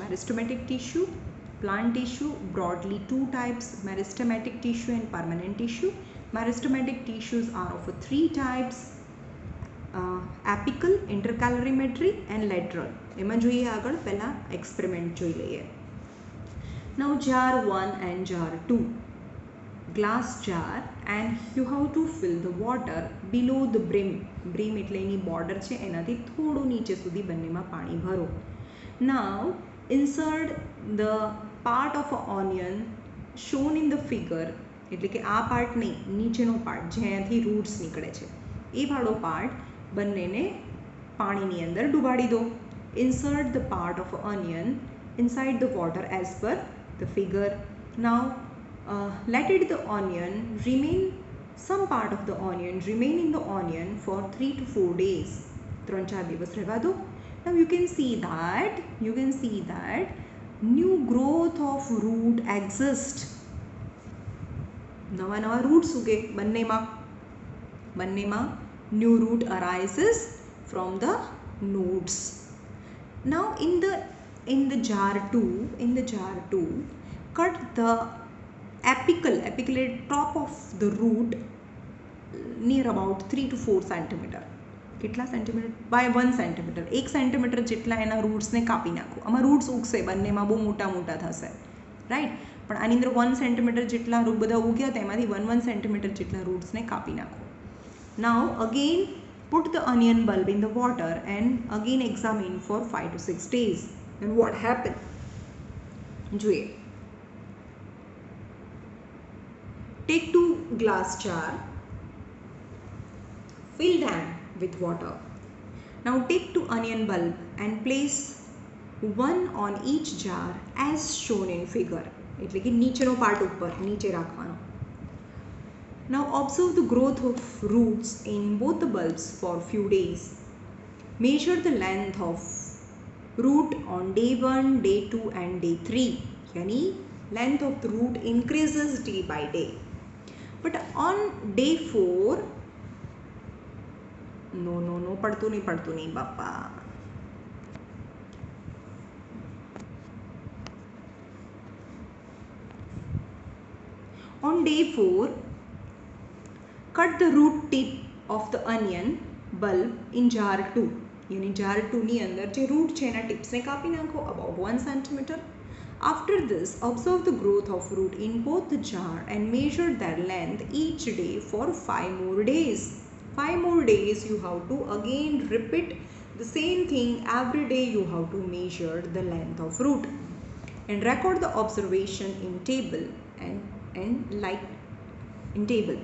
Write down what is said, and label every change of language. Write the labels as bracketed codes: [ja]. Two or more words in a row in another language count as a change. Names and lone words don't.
[en] meristematic tissue, plant tissue, broadly 2 types, meristematic tissue and permanent tissue. meristematic tissues are of 3 types, apical, intercalarymetry and lateral. [gu] એમાં જોઈએ આગળ, પહેલાં એક્સપેરિમેન્ટ જોઈ લઈએ. [en] નાઉ jar 1 and jar 2. Glass jar and you have to fill the water below the brim. [gu] Brim એટલે એની બોર્ડર છે, એનાથી થોડું નીચે સુધી બંનેમાં પાણી ભરો. [en] Now insert the part of an onion shown in the figure. [gu] એટલે કે આ પાર્ટ નહીં, નીચેનો પાર્ટ જ્યાંથી રૂટ્સ નીકળે છે એ વાળો પાર્ટ બંનેને પાણીની અંદર ડુબાડી દો. [en] Insert the part of an onion inside the water as per the figure. Now let the onion remain, some part of the onion remain in the onion for 3 to 4 days. [gu] 3-4 દિવસ રહેવા દો. [en] Now you can see that new growth of root exist. [gu] નવા roots ઉગે બંનેમાં [en] new root arises from the nodes. Now in the jar 2 cut the apical top of the root near about 3 to 4 centimeter. [gu] કેટલા સેન્ટીમીટર? [en] by 1 centimetre. [gu] 1 સેન્ટીમીટર જેટલા એના રૂટ્સને કાપી નાખો. આમાં રૂટ્સ ઉગશે, બંનેમાં બહુ મોટા થશે, રાઈટ? પણ આની અંદર 1 સેન્ટીમીટર જેટલા બધા ઉગ્યા, તેમાંથી 1 સેન્ટીમીટર જેટલા રૂટ્સને કાપી નાખો. [en] now again put the onion bulb in the water and again examine for 5 to 6 days. And what happened? [gu] જોઈએ. [en] Take 2 glass jar, fill them with water. Now take 2 onion bulb and place one on each jar as shown in figure. [gu] એટલે કે નીચેનો પાર્ટ ઉપર નીચે રાખવાનો. [en] Now observe the growth of roots in both the bulbs for few days. Measure the length of root on day 1, day 2 and day 3. Yani length of the root increases day by day. But on day 4, no, [gu] પડતું નહીં બાપા. [en] On day 4, cut the root tip of the onion bulb in jar 2. [gu] यानी jar 2 ની અંદર જે રૂટ છે એના ટિપ્સને કાપી નાખો [en] about 1 centimeter. After this, observe the growth of root in both the jar and measure their length each day for 5 more days. 5 more days you have to again repeat the same thing. Every day you have to measure the length of root and record the observation in table and like in table.